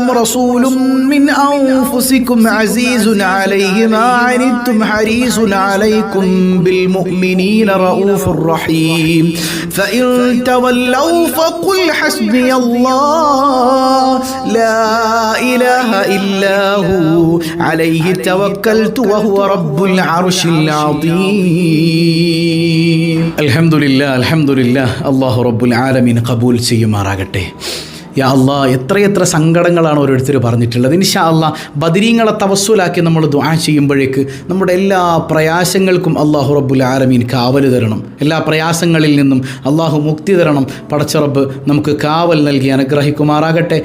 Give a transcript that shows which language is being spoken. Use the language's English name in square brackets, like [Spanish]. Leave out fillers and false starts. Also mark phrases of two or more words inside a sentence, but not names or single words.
[Arabic] رسول من أنفسكم عزيز عليه ما عنتم حريص عليكم بالمؤمنين رؤوف رحيم فإن تولوا فقل حسبي الله لا إله إلا هو عليه توكلت وهو رب العرش العظيم الحمد لله الله رب العالمين [Malayalam] ഖബൂൽ ചെയ്യുമാറാകട്ടെ. [Arabic] يا الله, [Malayalam] എത്രയെത്ര സങ്കടങ്ങളാണ് ഓരോരുത്തർ പറഞ്ഞിട്ടുള്ളത്. [Arabic] إن شاء الله [Malayalam] ബദരീങ്ങളെ തവസ്സുലാക്കി നമ്മൾ ദുആ ചെയ്യുമ്പോഴേക്ക് നമ്മുടെ എല്ലാ പ്രയാസങ്ങൾക്കും [Arabic] الله رب العالمين [Malayalam] കാവൽ തരണം. എല്ലാ പ്രയാസങ്ങളിൽ നിന്നും അല്ലാഹു മുക്തി തരണം. പടച്ച റബ്ബ് നമുക്ക് കാവൽ നൽകി അനുഗ്രഹിക്കുമാറാകട്ടെ.